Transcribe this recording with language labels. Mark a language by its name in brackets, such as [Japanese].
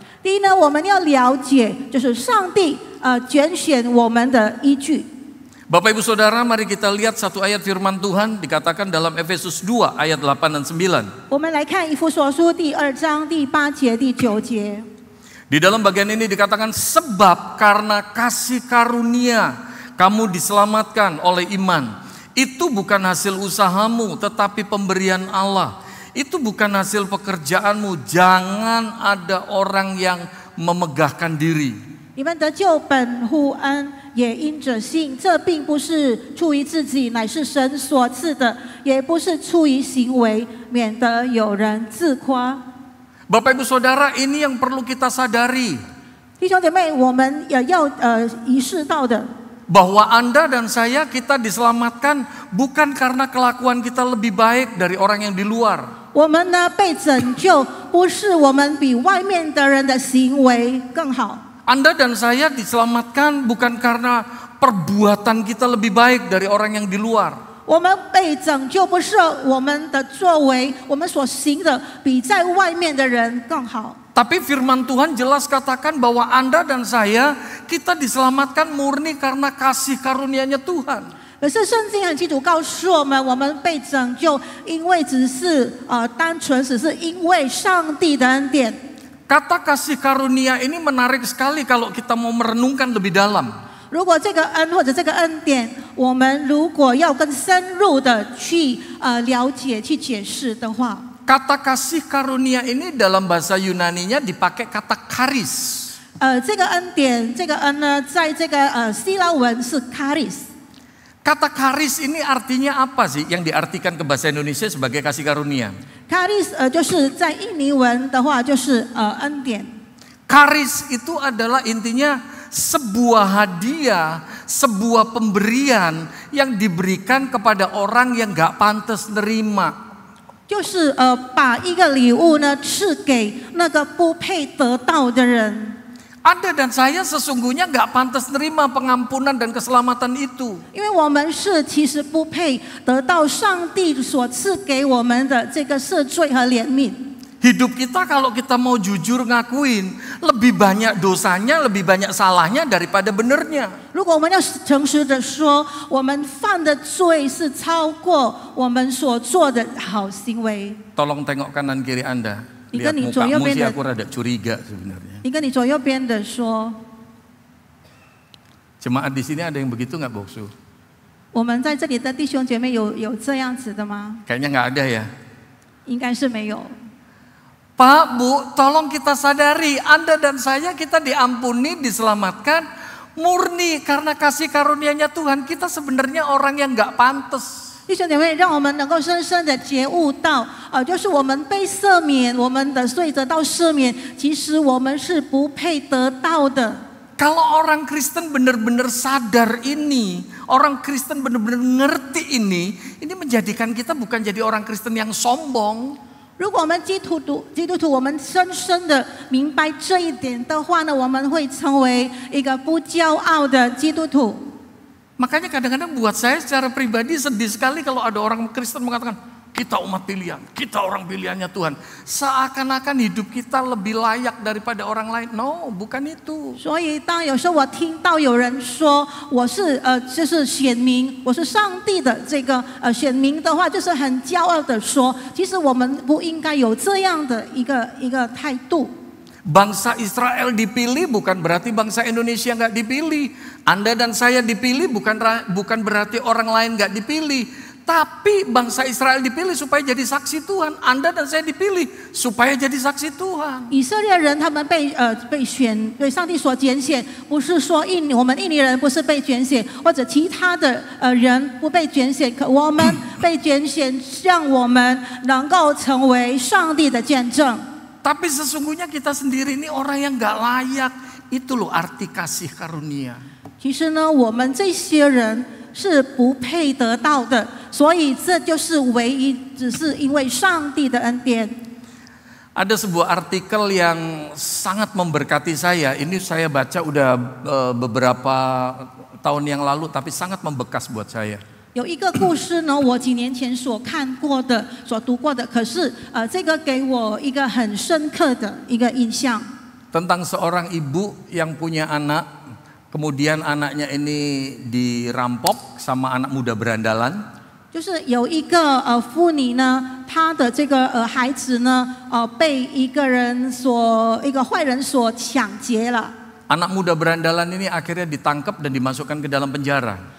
[Chinese] 第一呢，我们要了解就是上帝拣选我们的依据。 [Indonesian] Bapak Ibu Saudara, mari kita lihat satu ayat firman Tuhan dikatakan dalam Efesus 2 ayat 8 dan 9. [Chinese] 我们来看以弗所书第2章第8节、第9节。 [Indonesian] Di dalam bagian ini dikatakan sebab karena kasih karunia kamu diselamatkan oleh iman. Itu bukan hasil usahamu tetapi pemberian Allah. Itu bukan hasil pekerjaanmu. Jangan ada orang yang memegahkan diri. [Chinese] 你们得救本乎恩，也因着信。这并不是出于自己，乃是神所赐的；也不是出于行为，免得有人自夸。 [Indonesian] Bapak Ibu Saudara, ini yang perlu kita sadari. [Chinese] 弟兄姐妹，我们也要意识到的， [Indonesian] Bahwa Anda dan saya kita diselamatkan bukan karena kelakuan kita lebih baik dari orang yang di luar. [Chinese] 我们呢被拯救，不是我们比外面的人的行为更好。 [Indonesian] Anda dan saya diselamatkan bukan karena perbuatan kita lebih baik dari orang yang di luar. [Chinese] 我们被拯救，不是我们的作为，我们所行的比在外面的人更好。 [Indonesian] Tapi firman Tuhan jelas katakan bahwa Anda dan saya kita diselamatkan murni karena kasih karunia-Nya Tuhan. [Chinese] 可是圣经很清楚告诉我们，我们被拯救，因为只是单纯只是因为上帝的恩典。 [Indonesian] Kata kasih karunia ini menarik sekali kalau kita mau merenungkan lebih dalam. [Chinese] 如果这个恩或者这个恩典，我们如果要更深入的去了解、去解释的话， [Indonesian] Kata kasih karunia ini dalam bahasa Yunaninya dipakai kata charis. [Chinese] 这个恩典，这个恩呢，在这个希腊文是 charis。 [Indonesian] Kata charis ini artinya apa sih yang diartikan ke bahasa Indonesia sebagai kasih karunia? [Chinese] charis 就是在印尼文的话就是恩典。 [Indonesian] Charis itu adalah intinya sebuah hadiah, sebuah pemberian yang diberikan kepada orang yang gak pantas nerima. [Chinese] 就是把一个礼物呢赐给那个不配得到的人。 [Indonesian] Anda dan saya sesungguhnya gak pantas nerima pengampunan dan keselamatan itu. [Chinese] 因为我们是其实不配得到上帝所赐给我们的这个赦罪和怜悯。 [Indonesian] Hidup kita kalau kita mau jujur ngakuin, lebih banyak dosanya, lebih banyak salahnya daripada benernya. [Chinese] 如果我们要诚实的说，我们犯的罪是超过我们所做的好行为。 [Indonesian] Tolong tengok kanan kiri Anda. Ni Lihat kan ni mukamu [Chinese] 左右边 [Indonesian] sih [Chinese] 的 [Indonesian] aku rada curiga sebenarnya. [Chinese] 你跟你左右边的说， [Indonesian] Jemaat di sini ada yang begitu nggak, Boksu? [Chinese] 我们在这里的弟兄姐妹有这样子的吗？ [Indonesian] Kayaknya nggak ada ya. [Chinese] 应该是没有。 [Indonesian] Pak, Bu, tolong kita sadari, Anda dan saya kita diampuni, diselamatkan murni karena kasih karunia-Nya Tuhan. Kita sebenarnya orang yang gak pantas. [Chinese] 弟兄姐妹，让我们能够深深的觉悟到，就是我们被赦免，我们的罪得到赦免，其实我们是不配得到的。 [Indonesian] Kalau orang Kristen benar-benar sadar ini, orang Kristen benar-benar ngerti ini menjadikan kita bukan jadi orang Kristen yang sombong. [Chinese] 如果我们基督徒，我们深深的明白这一点的话呢，我们会成为一个不骄傲的基督徒。 [Indonesian] Makanya kadang-kadang buat saya secara pribadi sedih sekali kalau ada orang Kristen mengatakan, kita umat pilihan, kita orang pilihannya Tuhan. Seakan-akan hidup kita lebih layak daripada orang lain. No, bukan itu. [Chinese] 所以当有时候我听到有人说我是就是选民，我是上帝的这个选民的话，就是很骄傲的说，其实我们不应该有这样的一个态度。 [Indonesian] Bangsa Israel dipilih bukan berarti bangsa Indonesia nggak dipilih. Anda dan saya dipilih bukan berarti orang lain nggak dipilih. Tapi bangsa Israel dipilih supaya jadi saksi Tuhan. Anda dan saya dipilih supaya jadi saksi Tuhan. [Chinese] 以色列人他们被上帝所拣选，不是说我们印尼人不是被拣选，或者其他的人不被拣选，可我们被拣选，让我们能够成为上帝的见证。 [Indonesian] Tapi sesungguhnya kita sendiri ini orang yang gak layak. Itu loh arti kasih karunia. [Chinese] 其实呢，我们这些人是不配得到的，所以这就是唯一，只是因为上帝的恩典。 [Indonesian] Ada sebuah artikel yang sangat memberkati saya. Ini saya baca udah beberapa tahun yang lalu, tapi sangat membekas buat saya. [Chinese] 有一个故事呢，我几年前所看过的、所读过的，可是这个给我一个很深刻的一个印象。 [Indonesian] Tentang seorang ibu yang punya anak, kemudian anaknya ini dirampok sama anak muda berandalan. [Chinese] 就是有一个妇女呢，她的这个孩子呢，被一个坏人所抢劫了。 [Indonesian] Anak muda berandalan ini akhirnya ditangkap dan dimasukkan ke dalam penjara.